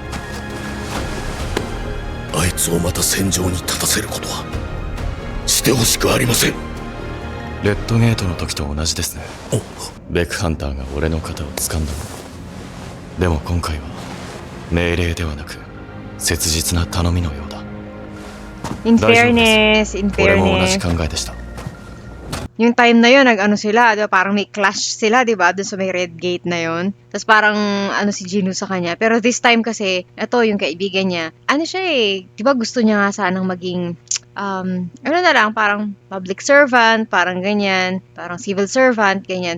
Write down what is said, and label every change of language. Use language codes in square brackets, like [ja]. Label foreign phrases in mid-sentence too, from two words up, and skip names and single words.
[ja] あいつをまた戦場に立たせることはしてほしくありません。レッドゲートの時と同じですね。ベクハンターが俺の肩を掴んだの。でも今回は命令ではなく切実な頼みのようだ。 [en] In [ja] 大丈夫で [en] fairness, in [ja] す。俺も同じ [en] fairness. [ja] 考えでした。 [tl] Yung time na yun, sila, diba? Parang may clash sila, diba? Doon sa may red gate na yun. Tapos parang, si Gino sa kanya. Pero [en] this time [tl] kasi, ito, yung kaibigan niya, siya diba gusto niya nga sanang maging, parang [en] public servant, [tl] parang ganyan, parang [en] civil servant, [tl] ganyan.